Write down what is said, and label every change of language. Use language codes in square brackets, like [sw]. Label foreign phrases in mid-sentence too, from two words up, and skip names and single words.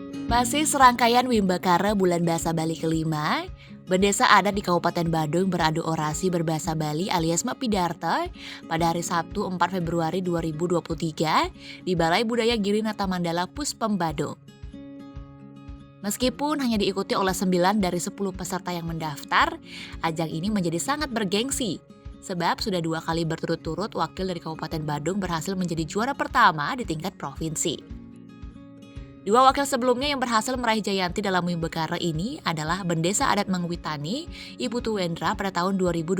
[id] Masih serangkaian Wimbakara Bulan Bahasa Bali kelima, Bendesa adat di Kabupaten Badung beradu orasi berbahasa Bali alias Mapidarta pada hari Sabtu 4 Februari 2023 di Balai Budaya Girinata Mandala Puspem Badung. Meskipun hanya diikuti oleh 9 dari 10 peserta yang mendaftar, ajang ini menjadi sangat bergengsi. Sebab sudah 2 kali berturut-turut wakil dari Kabupaten Badung berhasil menjadi juara pertama di tingkat provinsi. 2 wakil sebelumnya yang berhasil meraih jayanti dalam Wimbakara ini adalah Bendesa Adat Mangwitani, Ibu Tuwendra pada tahun 2021.